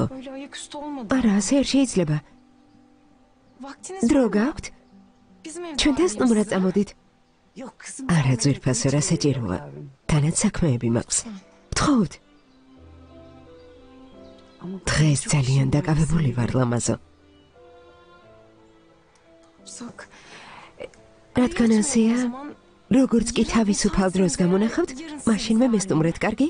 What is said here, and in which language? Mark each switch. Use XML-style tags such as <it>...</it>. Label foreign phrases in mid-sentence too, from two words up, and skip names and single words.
<tr>Öyle ayaküstü olmadı.</tr> <ka>არა, ასე არ შეიძლება.</ka> <tr>Vaktiniz</tr> <ka>დრო</ka> <tr>var mı?</tr> <ka>გაქვთ?</ka> <tr>Bizim evde</tr> <ka>ჩვენ</ka> <tr>var</tr> <ka>დასტუმრად</ka> <tr>mıyız?</tr> <ka>წამოდით.</ka> <tr>Yok kızım.</tr> <ka>არა ძვირფასო, რა საჭიროა. თანაც საქმეები მაქვს. გთხოვთ. დღეს ძალიან დაკავებული ვარ ლამაზო.</ka> <tr>Sak.</tr> <ka>რადგან ასეა, როგორც კი თავისუფალ დროს გამონახავთ, მაშინვე მესტუმრეთ, კარგი?</ka>